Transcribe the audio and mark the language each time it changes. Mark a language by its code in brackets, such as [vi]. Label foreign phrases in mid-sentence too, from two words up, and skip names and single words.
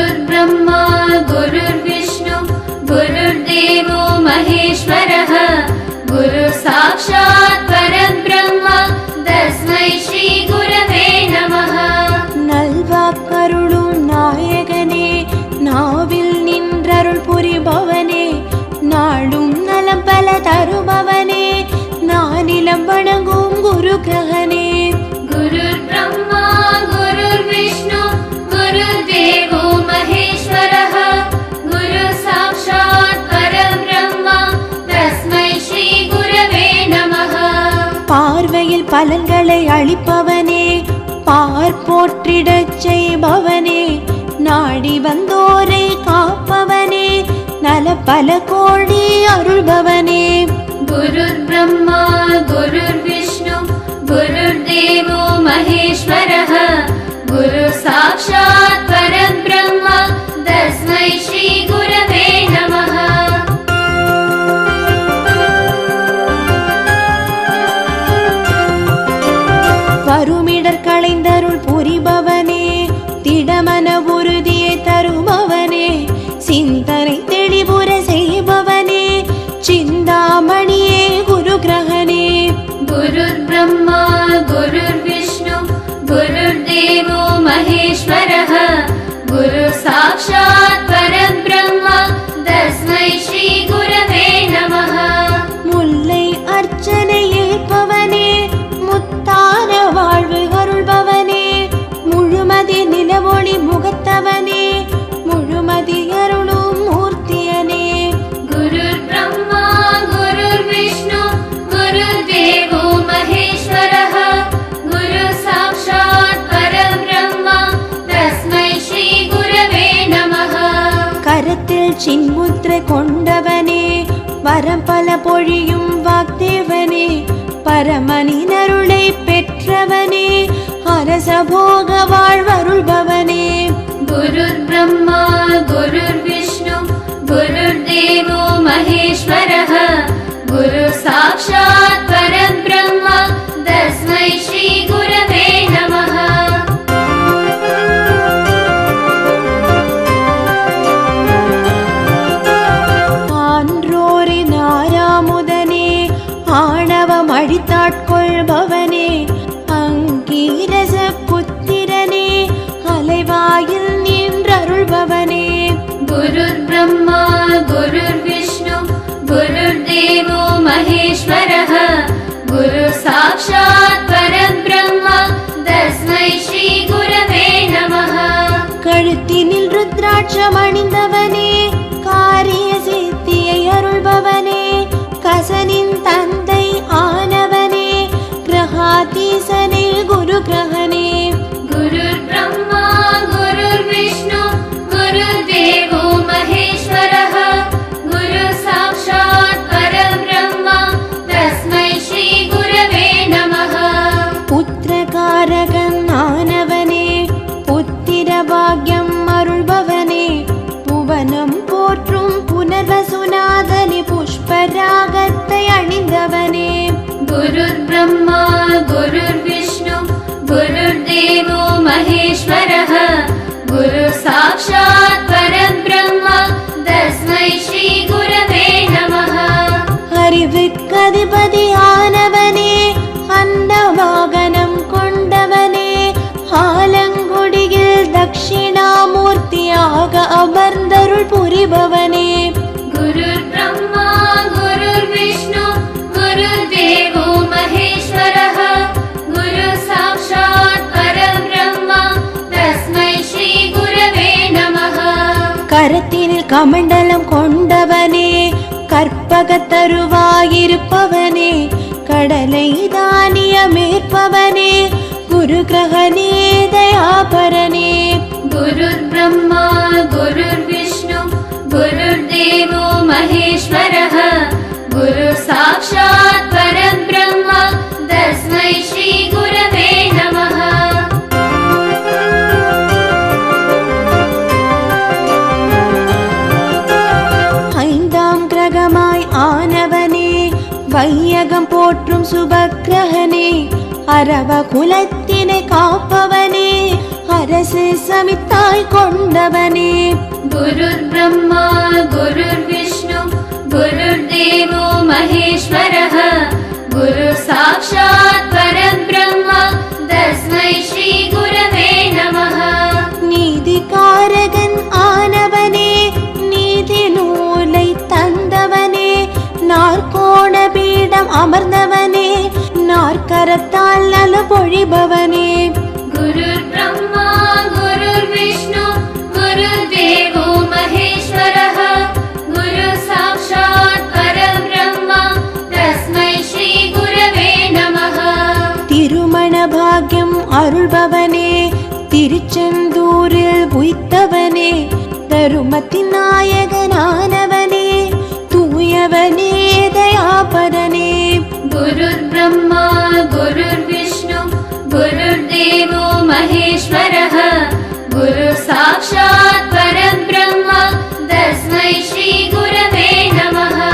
[sa] ब्रह्मा गुरुर्विष्णु गुरुर्देवो महेश्वरः गुरु साक्षात् परब्रह्म तस्मै श्री गुरवे नमः [ta] நல்வாக்கருளும் நாயகனே நாவில் நின்றருள் புரிபவனே நாடும் நலம் பல தருபவனே நானிலம் வணங்கும் குரு கிரகனே [sa] गुरुर् ब्रह्मा गुरुर्विष्णु गुरुर्देवो महेश्वरः गुरु साक्षात् परब्रह्म तस्मै श्री गुरवे नमः [ta] பார்வையில் பலன்களை அளிப்பவனே பார்ப்போற்றிடச் செய்பவனே நாடி வந்தோரை காப்பவனே நல பல கோடி அருள்பவனே [sa] गुरुर् ब्रह्मा गुरुर्विष्णु गुरुर्देवो महेश्वरः गुरु साक्षात् परब्रह्म तस्मै श्री गुरवे नमः [ta] வருமிடர் களைந்தருள் புரிபவனே திடமன உறுதியை தருபவனே சிந்தனை தெளிவுற செய்பவனே சிந்தாமணியே குரு கிரகனே [sa] गुरुर् ब्रह्मा गुरुर्विष्णु गुरुर्देवो महेश्वरः गुरु साक्षात् परब्रह्म तस्मै श्री गुरवे नमः [ta] முல்லை அர்ச்சனை ஏற்பவனே முத்தான வாழ்வு அருள்பவனே முழுமதி நிலவொளி முகத்தவனே முழுமதி அருளும் மூர்த்தியனே [sa] गुरुर् ब्रह्मा गुरुर्विष्णु गुरुर्देवो महेश्वरः गुरु साक्षात् परब्रह्म तस्मै श्री गुरवे नमः [ta] கரத்தில் சின்முத்திரை கொண்டவனே வரம் பல பொழியும் வாக்தேவனே பரமனின் அருளை பெற்றவனே அரச போக வாழ்வருள்பவனே [sa] गुरुर् ब्रह्मा गुरुर्विष्णु गुरुर्देवो महेश्वरः गुरु साक्षात् परब्रह्म तस्मै श्री गुरवे नमः [ta] ஆன்றோரின் ஆறாமுதனே ஆணவம் அழித்தாட்கொள்பவனே அங்கீரச புத்திரனே அலைவாயில் நின்றருள்பவனே [sa] गुरुर् ब्रह्मा गुरुर्विष्णु गुरुर्देवो महेश्वरः गुरु साक्षात् परब्रह्म तस्मै श्री गुरवे नमः [ta] கழுத்தினில் ருத்ராட்சம் அணிந்தவனே காரிய சித்தியை அருள்பவனே கசனின் தந்தை ஆனவனே கிரகாதீசனே குரு கிரகனே [sa] गुरुर् ब्रह्मा गुरुर्विष्णु गुरुर्देवो महेश्वरः गुरु साक्षात् परब्रह्म तस्मै श्री गुरवे नमः [ta] புத்திரகாரகன் ஆனவனே புத்திர பாக்யம் அருள்பவனே புவனம் போற்றும் புனர்வசுநாதனி புஷ்பராகத்தை அணிந்தவனே [sa] गुरुर् ब्रह्मा गुरुर्विष्णु गुरुर्देवो महेश्वरः गुरु साक्षात् परब्रह्म तस्मै श्री गुरवे नमः [ta] அறிவுக்கதிபதி ஆனவனே அன்னவாகனம் கொண்டவனே ஆலங்குடியில் தட்சிணாமூர்த்தியாக அமர்ந்தருள் புரிபவனே [sa] गुरुर् ब्रह्मा गुरुर्विष्णु गुरुर्देवो महेश्वरः गुरु साक्षात् परब्रह्म तस्मै श्री गुरवे नमः [ta] கரத்தினில் கமண்டலம் கொண்டவனே கற்பகத்தருவாயிருப்பவனே கடலை தானியமேற்பவனே குரு கிரகனே தயாபரனே [sa] गुरुर् ब्रह्मा गुरुर्विष्णु गुरुर्देवो महेश्वरः गुरु साक्षात् परब्रह्म तस्मै श्री गुरवे नमः [ta] ஐந்தாம் கிரகமாய் ஆனவனே வையகம் போற்றும் சுபக்கிரகனே அரவ குலத்தினை காப்பவனே அரசு சமித்தாய் கொண்டவனே [sa] गुरुर्ब्रह्मा गुरुर्विष्णु गुरुर्देवो महेश्वरः गुरुः साक्षात् परब्रह्म तस्मै श्री गुरवे नमः [ta] நீதிகாரகன் ஆனவனே நீதி நூலை தந்தவனே நாற்கோண பீடம் அமர்ந்தவனே நாற்கரத்தால் நல பொழிபவனே [sa] गुरुर्ब्रह्मा गुरुर्विष्णु गुरुर्देवो महेश्वरः गुरुः साक्षात् परब्रह्म तस्मै श्री गुरवे नमः [ta] திருமண பாக்யம் அருள்பவனே திருச்செந்தூரில் உய்த்தவனே தருமத்தின் நாயகனானவனே தூயவனே தயாபரனே [sa] गुरुर्ब्रह्मा गुरुर्विष्णु गुरुर्देवो महेश्वरः गुरुः साक्षात् परब्रह्म तस्मै श्री गुरवे नमः